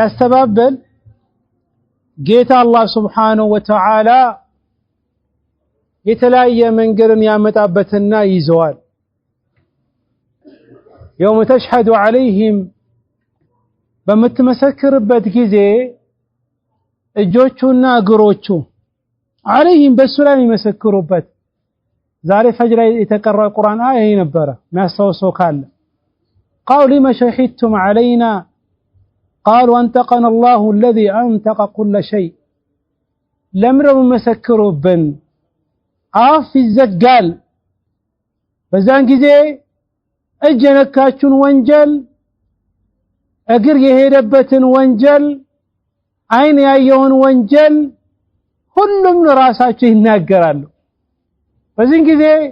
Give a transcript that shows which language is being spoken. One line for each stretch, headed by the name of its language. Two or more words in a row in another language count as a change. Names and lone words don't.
Amharic: ሲያስተባበል ጌታ አላህ
Arabic: سبحانه وتعالى
Amharic: የተለያየ መንገድን ያመጣበትና ይዘዋል።
Arabic: يوم تشهد عليهم
Amharic: በምትመሰክርበት ጊዜ እጆቹና እግሮቹ عليهم በሱ ላይ የሚመሰክሩበት ዛሬ ፈጅር ላይ የተቀራ ቁርአን አያ ነበረ የሚያስታውሰው ካለ
Arabic: قالوا لما شهدتم علينا قالوا أنطقنا الله الذي أنطق كل شيء
Amharic: ለምረው መሰክሩብን አፍ ይዘጋል በዛን ጊዜ እጅ የነካችሁን ወንጀል እግር የሄደበትን ወንጀል አይን ያየውን ወንጀል ሁሉም ራሳቸው ይናገራሉ በዚህ ጊዜ